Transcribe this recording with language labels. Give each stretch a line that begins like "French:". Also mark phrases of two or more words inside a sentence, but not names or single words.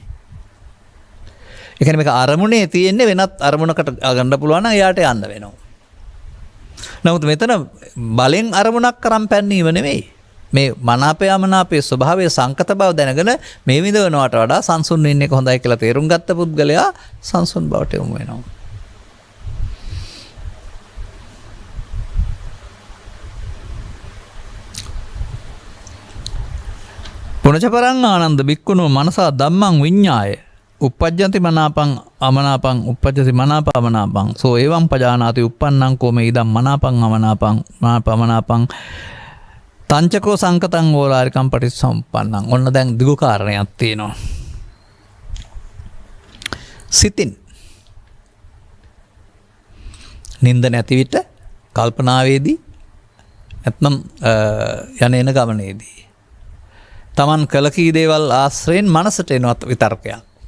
Sinhala: ඒ කියන්නේ මේක අරමුණේ තියෙන්නේ වෙනත් අරමුණකට ගන්න පුළුවන් නම් එයාට යන්න වෙනවා. නමුත් මෙතන බලෙන් අරමුණක් කරන් පැන්නීම නෙමෙයි. මේ මනාපය අමනාපයේ ස්වභාවයේ සංකත බව දැනගෙන මේ විඳවනවට වඩා සංසුන් වෙන්න එක හොඳයි කියලා තේරුම් ගත්ත පුද්ගලයා සංසුන් බවට යොමු වෙනවා.
Pali: පුනචපරං ආනන්ද බික්කුණෝ මනසා ධම්මං විඤ්ඤාය uppajjanti මනාපං අමනාපං uppajjati මනාප අමනාපං සෝ එවං පජානාති uppannං කෝමේ ඉදම් මනාපං අමනාපං මනාප අමනාපං තංචකෝ සංකතං ඕලාරිකං පටිච්චසමුප්පන්නං.
Sinhala: ඔන්න දැන් දිගු කාරණයක් තියෙනවා. සිතින් නින්ද නැති විට කල්පනාවේදී නැත්නම් යන එන ගමනේදී තමන් කළ කී දේවල් ආශ්‍රයෙන් මනසට එනවත් විතර්කයක්.